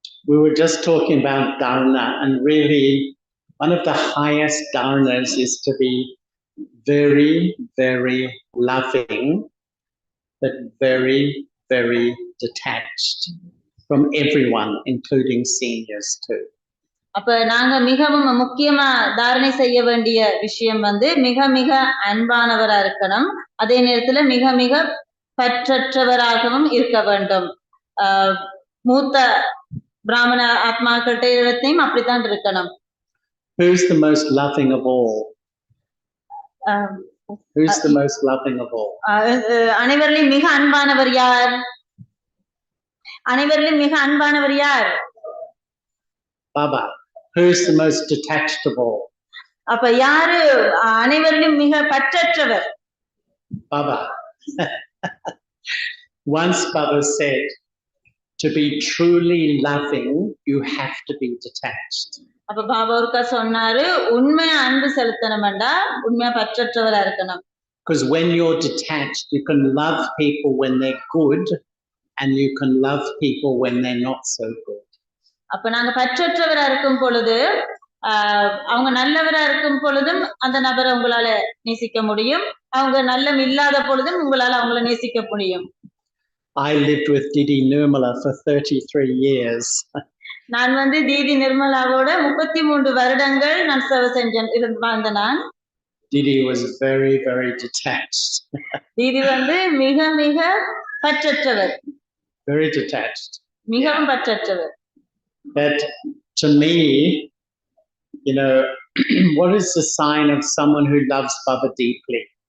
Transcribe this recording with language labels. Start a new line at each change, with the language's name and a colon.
English: We were just talking about dharana, and really one of the highest dharanas is to be very, very loving, but very, very detached from everyone, including seniors too.
Tamil: அப்ப நாங்க மிகவும் முக்கியமா தாரணை செய்ய வேண்டிய விஷயம் வந்து மிக மிக அன்பானவரா இருக்கணும், அதே நேரத்துல மிக மிக பற்றற்றவராகவும் இருக்க வேண்டும். மூத்த பிராமண ஆத்மாக்கிட்ட இடத்தையும் அப்படித்தான் இருக்கணும்.
English: Who's the most loving of all? Who's the most loving of all?
Tamil: அனைவரிலும் மிக அன்பானவர் யார்? அனைவரிலும் மிக அன்பானவர் யார்?
English: Baba. Who's the most detached of all?
Tamil: அப்ப யாரு அனைவரிலும் மிக பற்றற்றவர்?
English: Baba. Once Baba said, to be truly loving, you have to be detached.
Tamil: அப்ப பாபா ஒருக்கா சொன்னாரு, உண்மையா அன்பு செலுத்தணும்டா உண்மையா பற்றற்றவரா இருக்கணும்.
English: Because when you're detached, you can love people when they're good, and you can love people when they're not so good.
Tamil: அப்ப நாங்க பற்றற்றவரா இருக்கும் பொழுது, அவங்க நல்லவரா இருக்கும் பொழுதும் அந்த நபரை உங்களால நேசிக்க முடியும், அவங்க நல்லம் இல்லாத பொழுதும் உங்களால அவங்கள நேசிக்க முடியும்.
English: I lived with Didi Nirmala for 33 years.
Tamil: நான் வந்து தீதி நிர்மலாவோட 33 வருடங்கள் நான் சேவை செஞ்சேன் வாழ்ந்த நான்.
English: Didi was very, very detached.
Tamil: தீதி வந்து மிக மிக பற்றற்றவர்.
English: Very detached.
Tamil: மிகவும் பற்றற்றவர்.
English: But to me, you know, what is the sign of someone who loves Baba deeply?